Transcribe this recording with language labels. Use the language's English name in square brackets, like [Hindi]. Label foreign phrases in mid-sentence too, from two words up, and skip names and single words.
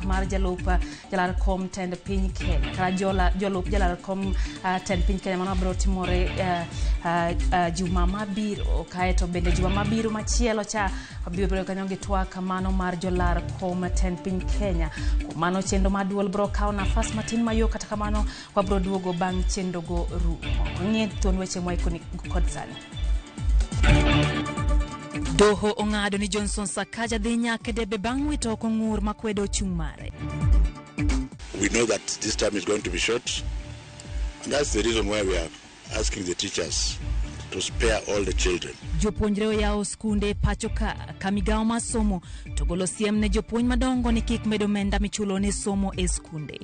[Luo (Kenya and Tanzania)] mar jalar kom tend piny Kenya kala jolup jalar kom tend piny Kenya mano biro timore juma mabiro kaeto bende juma mabiro machielo cha bibede kanyo gi twak mano mar jalar kom tend piny Kenya mano chendo maduol biro kawo nafas matin mayo kata kamano kwa biro duogo bang' chendo go rumo ng'e ton weche moikoni kod sani. Doho ongado ni Johnson Sakaja dhi nyake debe bang' wito ko ngur makwedo chung mare. [English] We know that this term is going to be short, and that's the reason why we are asking the teachers to spare all the children. [Luo (Kenya and Tanzania)] Jopuonjre yao skunde pachoka kamigao masomo togolo siem ne jopuonj madongo ni kik medo menda michulo ne somo e skunde.